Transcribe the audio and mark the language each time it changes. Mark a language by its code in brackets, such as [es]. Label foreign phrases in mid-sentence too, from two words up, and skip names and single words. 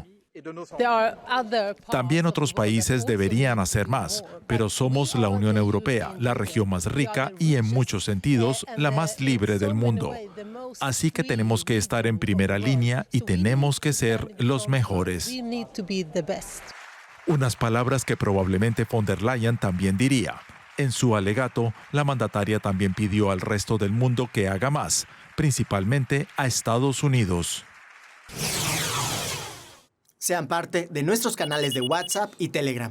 [es] También otros países deberían hacer más, pero somos la Unión Europea, la región más rica y en muchos sentidos la más libre del mundo. Así que tenemos que estar en primera línea y tenemos que ser los mejores. Unas palabras que probablemente von der Leyen también diría. En su alegato, la mandataria también pidió al resto del mundo que haga más, principalmente a Estados Unidos. Sean parte de nuestros canales de WhatsApp y Telegram.